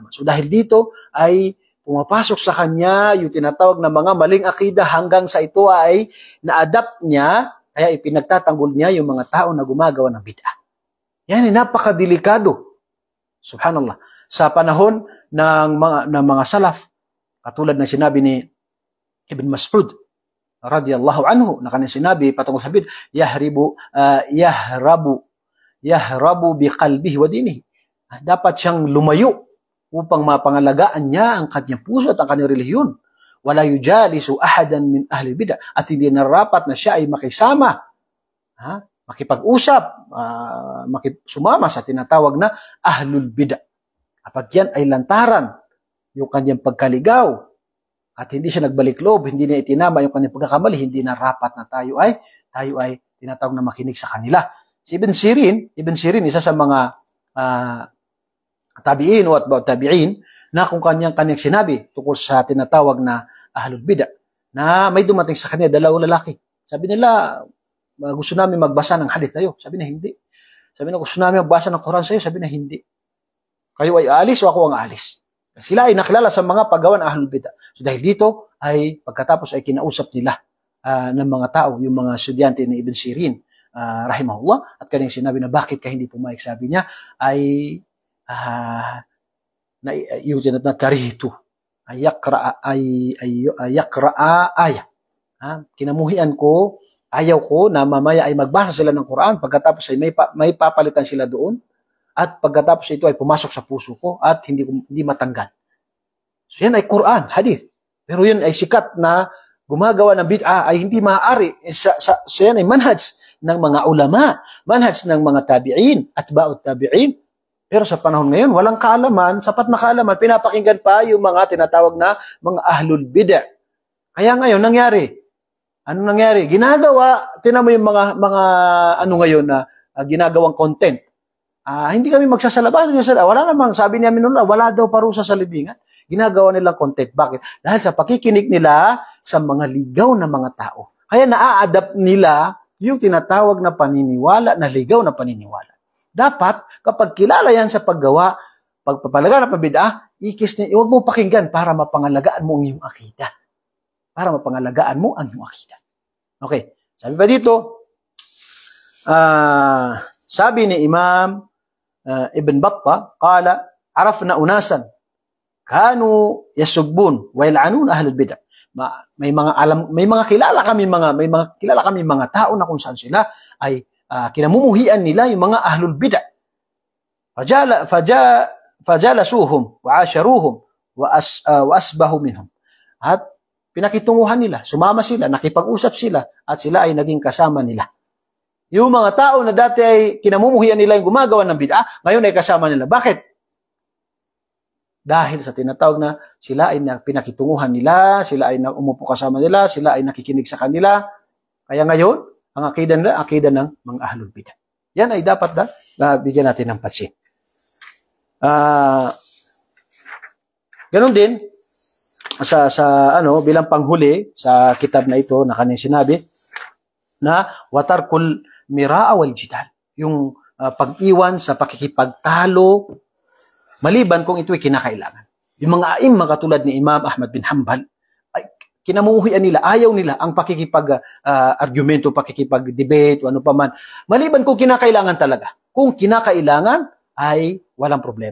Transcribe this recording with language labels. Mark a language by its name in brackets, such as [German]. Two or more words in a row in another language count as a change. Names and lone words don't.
[Filipino] So dahil dito ay pumapasok sa kanya yung tinatawag na mga maling akida hanggang sa ito ay na-adapt niya, kaya ipinagtatanggol niya yung mga tao na gumagawa ng bid'ah. Yan ay napakadelikado. Subhanallah. Sa panahon ng mga salaf, katulad ng sinabi ni Ibn Mas'ud [Arabic] رضي الله عنه, [Filipino] na kanyang sinabi patungkol sa bid'ah, [Arabic] يهرب بقلبه ودينه. [Filipino] Dapat siyang lumayo upang mapangalagaan niya ang kanyang puso at ang kanyang relihiyon. [Arabic] ولا يجالس أحدا من أهل البدع, [Filipino] at hindi narapat na siya ay makisama, makipag-usap, sumama sa tinatawag na [Arabic] أهل البدع. [Filipino] Kapag yan ay lantaran yung kanyang pagkaligaw at hindi siya nagbalik loob, hindi niya itinama yung kanyang pagkakamali, hindi na rapat na tayo ay tinatawag na makinig sa kanila. Si Ibn Sirin, isa sa mga tabi'in o [Arabic] أتباع التابعين, [Filipino] na kung kanyang sinabi tungkol sa tinatawag na [Arabic] أهل البدع, [Filipino] na may dumating sa kanya dalawang lalaki. Sabi nila, gusto namin magbasa ng hadith tayo. Sabi na hindi. Sabi na, gusto namin magbasa ng Quran sa'yo. Sabi na hindi. Kayo ay aalis o ako ang aalis. Sila ay nakilala sa mga paggawa ng [Arabic] أهل البدع. [Filipino] So dahil dito ay pagkatapos ay kinausap nila ng mga tao, yung mga estudyante ni Ibn Sirin, rahimahullah, at kanyang sinabi na bakit ka hindi pumayag. Sabi niya ay yung tinatawag na [Arabic] كرهت أن يقرأ آية. [Filipino] Kinamuhian ko, ayaw ko na mamaya ay magbasa sila ng Quran, pagkatapos ay may papalitan sila doon, at pagkatapos ito ay pumasok sa puso ko at hindi matanggal. So yan ay Quran, hadith. Pero yun ay sikat na gumagawa ng bid'ah ay hindi maaari. So yan ay manhaj ng mga ulama, manhaj ng mga tabi'in, [Arabic] أتباع التابعين. [Filipino] Pero sa panahon ngayon, walang kaalaman, sapat na kaalaman, pinapakinggan pa yung mga tinatawag na mga [Arabic] أهل البدع. [Filipino] Kaya ngayon, ano nangyari? Tinan mo yung mga ngayon na ginagawang content. Hindi kami magsasalabas. Wala namang, sabi ni Aminullah, wala daw parusa sa libingan. Ginagawa nilang content. Bakit? Dahil sa pakikinig nila sa mga ligaw na mga tao. Kaya naa-adapt nila yung tinatawag na paniniwala, na ligaw na paniniwala. Dapat, kapag kilala yan sa pagpapalaganap ng bid'ah, huwag mo pakinggan para mapangalagaan mo ang iyong akida. Okay. Sabi pa dito, sabi ni Imam Ibn Battah, [Arabic] قال عرفنا أناسا كانوا يسبون ويلعنون أهل البدع. [Filipino] May mga kilala kami mga tao na kung saan sila ay kinamumuhian nila yung mga [Arabic] أهل البدع. فجالسوهم وعاشروهم وأصبحوا منهم. [Filipino] At pinakitunguhan nila, sumama sila, nakipag-usap sila, at sila ay naging kasama nila. Yung mga tao na dati ay kinamumuhian nila yung gumagawa ng bid'ah, ngayon ay kasama nila. Bakit? Dahil sa tinatawag na sila ay pinakitunguhan nila, sila ay umupo kasama nila, sila ay nakikinig sa kanila. Kaya ngayon, ang akida nila, akida ng mga [Arabic] أهل البدع. [Filipino] Yan ay dapat na bigyan natin ng pansin. Ganon din, bilang panghuli sa kitab na ito na kanyang sinabi, na [Arabic] وترك المراء والجدال. [Filipino] Yung pag-iwan sa pakikipagtalo, maliban kung ito'y kinakailangan. Yung mga aimma katulad ni Imam Ahmad bin Hanbal, ay kinamuhian nila, ayaw nila ang pakikipag-argumento, pakikipag-debate, o ano pa man. Maliban kung kinakailangan talaga. Kung kinakailangan, ay walang problema.